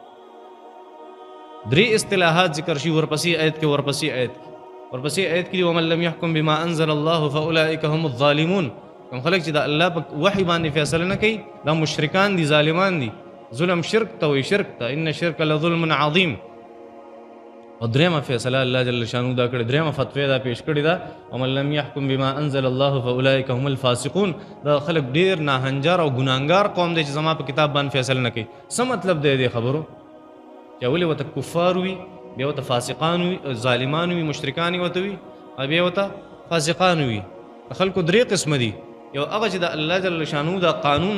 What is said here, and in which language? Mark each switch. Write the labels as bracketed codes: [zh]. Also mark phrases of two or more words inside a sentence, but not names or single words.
[ps] درې اصطلاحات ذکر شي ورپسې آیت کې ورپسې آیت کې [ar] ومن لم يحكم بما انزل الله فاولئک هم الظالمون [ps] کوم خلک چې د الله په وحي باندې فیصله نه کوي دا مشرکان دي ظالمان دي ظلم شرک ته وایي شرک ته [ar] ان الشرک لظلم عظیم [ps] او درېمه فیصله الله [ar] جل شانو [ps] دا کړې درېمه فتوی دا پیش کړې ده [ar] ومن لم يحكم بما انزل الله فاولئک هم الفاسقون [ps] دا خلک ډېر ناهنجار او ګناهګار قوم دی چې زما په کتاب باندې فیصله نه کوي څه مطلب دی دې خبرو یا ولې ورته کفار وي بیا ورته فاسقان وي ظالمان وي مشرکان ورته وي او بیا ورته فاسقان وي د خلکو درې قسمه دي یو هغه چې د الله [ar] جل شانو [ps] دا قانون